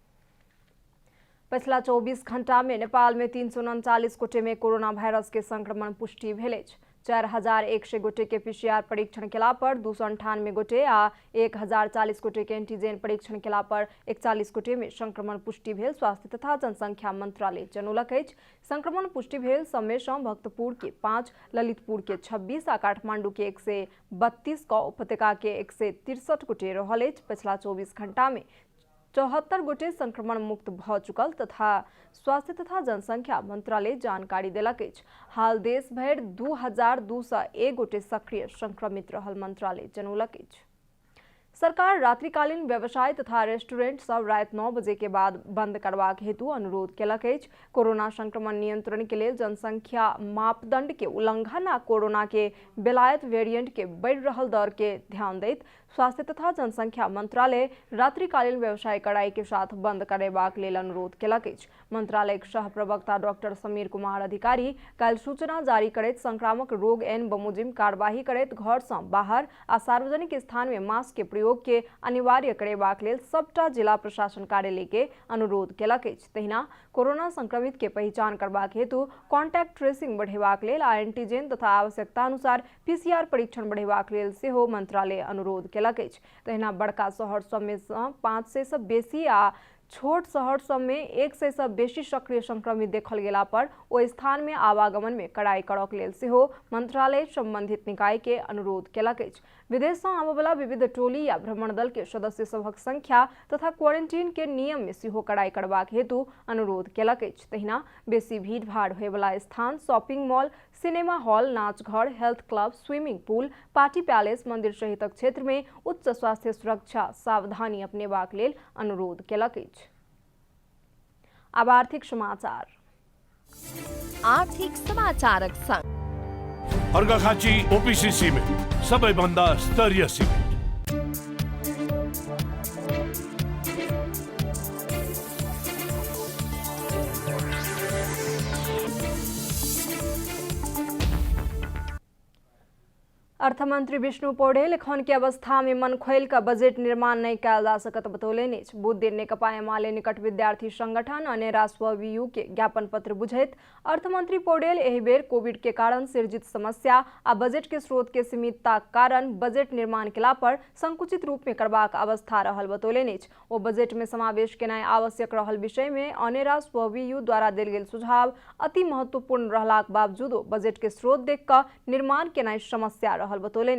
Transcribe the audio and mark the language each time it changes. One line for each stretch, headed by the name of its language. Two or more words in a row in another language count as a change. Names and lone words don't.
Maithili: पिछला 24 घंटा में नेपाल में 339 गोटे में कोरोना वायरस के संक्रमण पुष्टि भेल। 4100 गोटे के पीसीआर परीक्षण केला पर 298 गोटे आ 1040 गोटे के एंटीजन परीक्षण केला पर 41 गोटे में संक्रमण पुष्टि भेल स्वास्थ्य तथा जनसंख्या मंत्रालय जनौलक अछि। संक्रमण पुष्टि भेल सबमे सँ भक्तपुर के 5, ललितपुर के 26 आ काठमांडू के 132 क उपत्यका के 163 गोटे रहल अछि। पिछला 24 घंटा में 74 गोटे संक्रमण मुक्त भ चुकल तथा स्वास्थ्य तथा जनसंख्या मंत्रालय जानकारी देलक अछि। हाल देश भर 2201 गोटे सक्रिय संक्रमित रहल मंत्रालय जनौलक अछि। सरकार रात्रिकालीन व्यवसाय तथा रेस्टोरेंट सब रात 9 बजे के बाद बंद करबाक हेतु अनुरोध केलक अछि। कोरोना संक्रमण नियंत्रण के लिए जनसंख्या मापदंड के उल्लंघन आ कोरोना के बेलायत वेरिएंट के बढ़ रहल दर के ध्यान दैत स्वास्थ्य तथा जनसंख्या मंत्रालय रात्रिकालीन व्यवसाय कड़ाई के साथ बंद करेबाक लेल अनुरोध केलक अछि। मंत्रालयक सह प्रवक्ता डॉक्टर समीर कुमार अधिकारी काल्हि सूचना जारी करैत संक्रामक रोग एन बमोजिम कार्यवाही करैत घर सँ बाहर आ सार्वजनिक स्थान में मास्क के प्रयोग के अनिवार्य करेबाक लेल सबटा जिला प्रशासन कार्यालय के अनुरोध केलक अछि। तहिना कोरोना संक्रमित के पहचान करबाक हेतु
English: contact tracing
Maithili: बढ़ेबाक लेल आ एंटीजन तथा आवश्यकता अनुसार पीसीआर परीक्षण बढ़ेबाक लेल सेहो मंत्रालय अनुरोध केलक अछि। तहिना बड़का शहर सब में 500 सँ बेसी आ छोट शहर सब में 100 सँ बेसी सक्रिय संक्रमित देखल गेला पर ओ स्थान में आवागमन में कड़ाई करक लेल सेहो मंत्रालय संबंधित निकाय के अनुरोध केलक अछि। विदेश सँ आबय वाला विविध टोली या भ्रमण दल के सदस्य सभक संख्या तथा क्वारंटीन के नियम में सेहो कड़ाई करबाक हेतु अनुरोध केलक अछि। तहिना बेसी भीड़ भाड़ होय वाला स्थान,
English: shopping mall, cinema hall,
Maithili: नाच घर,
English: health club, swimming pool, party palace,
Maithili: मंदिर सहितक क्षेत्र में उच्च स्वास्थ्य सुरक्षा सावधानी अपनेबाक लेल अनुरोध केलक अछि। अब आर्थिक समाचार। आर्थिक समाचारक संग
Nepali: अर्घाखाँची ओपीसी सिमेन्ट सबैभन्दा स्तरीय सिमेन्ट।
Maithili: अर्थमंत्री विष्णु पौडेल एखन के अवस्था में मन खोल का बजट निर्माण नहीं कयल जा सकत बतौलनि। बुध दिन नेकपा एमाले निकट विद्यार्थी संगठन अनेरा स्वयं के ज्ञापन पत्र बुझैत अर्थमंत्री पौडेल एहि बेर कोविड के कारण सृजित समस्या आ बजट के स्रोत के सीमितता कारण बजट निर्माण केला पर संकुचित रूप में करबाक अवस्था रहल बतौलनि। ओ बजट में समावेश केनाइ आवश्यक रहल विषय में अनेरा स्वयं द्वारा देल गेल सुझाव अति महत्वपूर्ण रहलाक बावजूद बजट के स्रोत देख क निर्माण केनाइ समस्या रहल रहल बतौलनि।